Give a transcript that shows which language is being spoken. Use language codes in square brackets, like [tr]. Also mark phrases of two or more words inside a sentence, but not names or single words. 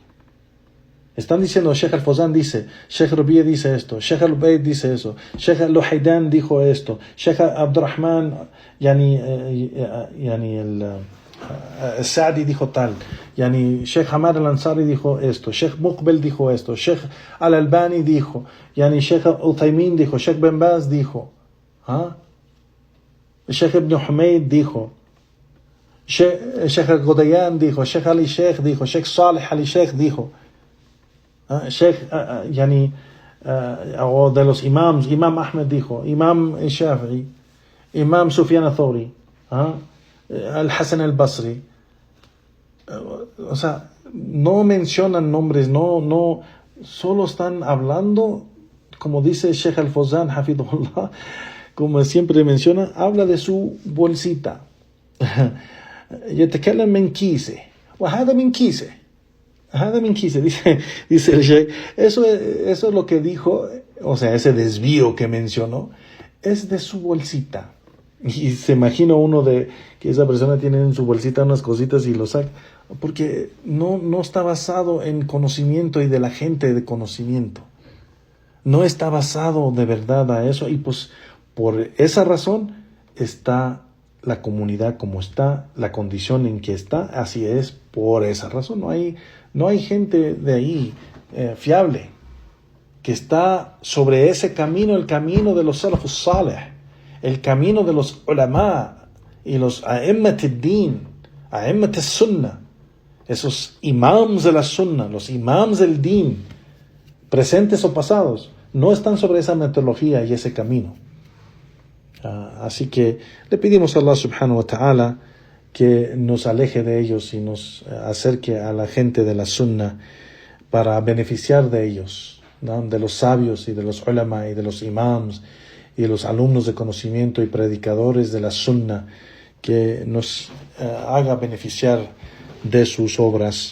[es] Están diciendo, Sheikh Al-Fawzan dice, Sheikh Rabi' dice esto, Sheikh Al-Ubaid dice eso, Sheikh Al-Luhaydan dijo esto, Sheikh Abdurrahman, el Sa'di dijo tal, Sheikh Hamad al-Ansari dijo esto, Sheikh Muqbil dijo esto, Sheikh Al-Albani dijo, Sheikh Uthaymin dijo, Sheikh Ben Baz dijo, Sheikh Ibn Humayd dijo, Sheikh Al-Godayan dijo, Sheikh Ali Sheikh dijo, Sheikh Salih Ali Sheikh dijo, Sheikh o de los imams, Imam Ahmed dijo, Imam Shafi'i, Imam Sufyan al-Thawri, Al-Hasan al-Basri. O sea, no mencionan nombres, no, solo están hablando, como dice Sheikh Al-Fawzan, Hafidhullah, como siempre menciona, habla de su bolsita. [ar] يتكلم من كيسه وهذا من كيسه [es] dice el Sheikh. Eso es lo que dijo, o sea, ese desvío que mencionó es de su bolsita. Y se imagina uno de que esa persona tiene en su bolsita unas cositas y lo saca, porque no está basado en conocimiento y de la gente de conocimiento. No está basado de verdad a eso, y pues por esa razón está la comunidad como está, la condición en que está, así es por esa razón. No hay gente de ahí fiable que está sobre ese camino, el camino de los [ar] السلف الصالح, [es] el camino de los ulama y los [ar] أئمة الدين، أئمة السنة, [es] esos imams de la sunnah, los imams del din, presentes o pasados, no están sobre esa metodología y ese camino. Así que le pedimos a Allah [ar] سبحانه وتعالى [es] que nos aleje de ellos y nos acerque a la gente de la sunnah para beneficiar de ellos, ¿no? De los sabios y de los ulama y de los imams y de los alumnos de conocimiento y predicadores de la sunnah, que nos haga beneficiar de sus obras.